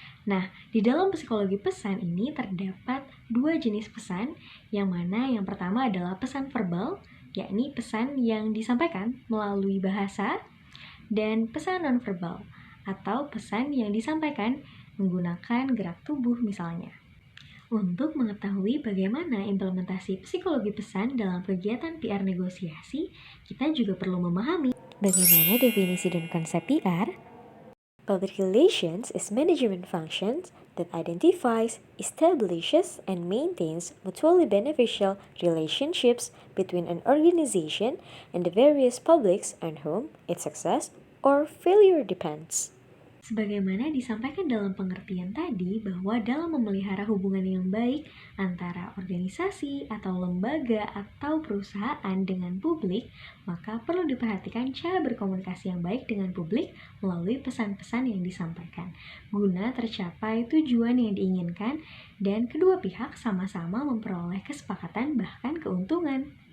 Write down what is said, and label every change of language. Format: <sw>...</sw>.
<id>Nah, di dalam psikologi pesan ini terdapat dua jenis pesan, yang mana yang pertama adalah pesan verbal, yakni pesan yang disampaikan melalui bahasa, dan pesan nonverbal, atau pesan yang disampaikan menggunakan gerak tubuh misalnya. Untuk mengetahui bagaimana implementasi psikologi pesan dalam kegiatan PR negosiasi, kita juga perlu memahami bagaimana definisi dan konsep PR.</id> <en>Public relations is management functions that identifies, establishes, and maintains mutually beneficial relationships between an organization and the various publics on whom its success or failure depends.</en> <id>Sebagaimana disampaikan dalam pengertian tadi, bahwa dalam memelihara hubungan yang baik antara organisasi atau lembaga atau perusahaan dengan publik, maka perlu diperhatikan cara berkomunikasi yang baik dengan publik melalui pesan-pesan yang disampaikan, guna tercapai tujuan yang diinginkan dan kedua pihak sama-sama memperoleh kesepakatan bahkan keuntungan.</id>